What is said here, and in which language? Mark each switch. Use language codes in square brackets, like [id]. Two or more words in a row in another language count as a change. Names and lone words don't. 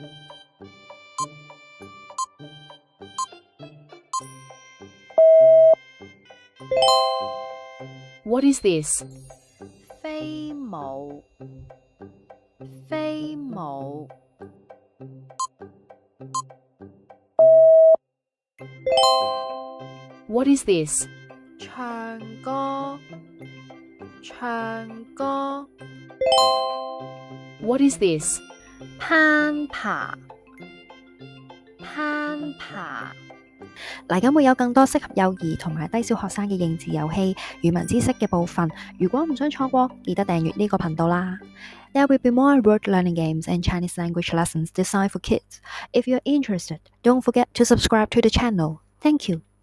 [en] What is this? [yue] 飛舞，飛舞。 [en] What is this? [yue] 唱歌，唱歌。 [en] What is this? [yue] 攀爬，攀爬。嗱，咁會有更多適合幼兒同埋低小學生嘅認字遊戲、語文知識嘅部分。如果唔想錯過，記得訂閱呢個頻道啦。 [en] There will be more word learning games and Chinese language lessons designed for kids. If you're interested, don't forget to subscribe to the channel. Thank you.